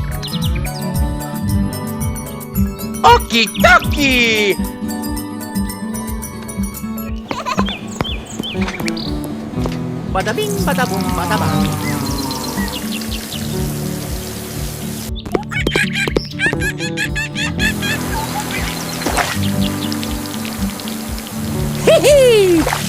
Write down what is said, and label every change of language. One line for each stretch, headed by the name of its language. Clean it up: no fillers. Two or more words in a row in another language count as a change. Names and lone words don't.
English: Okie dokie! Bada bing, bada boom, bada bang. Hee